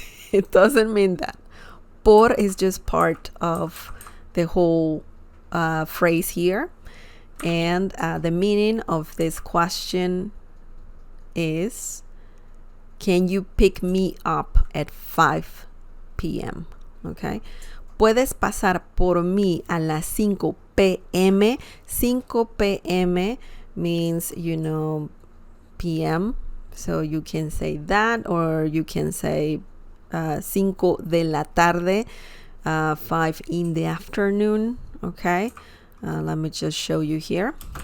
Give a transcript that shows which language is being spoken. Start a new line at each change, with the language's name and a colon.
English: It doesn't mean that. Por is just part of the whole phrase here. And the meaning of this question is, can you pick me up at 5 p.m.? Okay.
Spanish: ¿Puedes pasar por mí a las 5 p.m.?
English: 5 p.m. means, p.m. So you can say that, or you can say
Spanish: 5 de la tarde,
English: 5 in the afternoon. Okay. Let me just show you here.